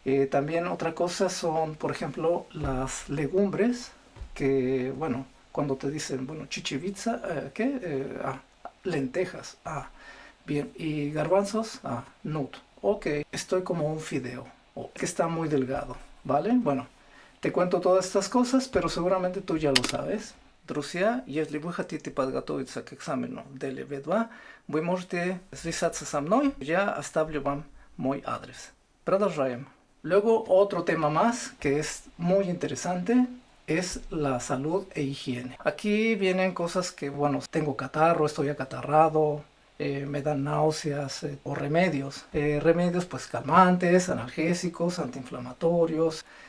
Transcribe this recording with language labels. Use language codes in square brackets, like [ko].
[es] También otra cosa son, por ejemplo, las legumbres, que, bueno, cuando te dicen, bueno, chichivitza, ¿qué? Lentejas, bien, y garbanzos, nut. Ok, estoy como un fideo, que está muy delgado, ¿vale? Bueno, te cuento todas estas cosas, pero seguramente tú ya lo sabes. [ru] Друзья, если вы хотите подготовиться к экзамену DELE V2, вы можете связаться со мной, я оставлю вам мой адрес. Продолжаем. [es] Luego, otro tema más que es muy interesante es la salud e higiene. Aquí vienen cosas que, bueno, tengo catarro, estoy acatarrado, me dan náuseas o remedios. Remedios pues calmantes, analgésicos, antiinflamatorios.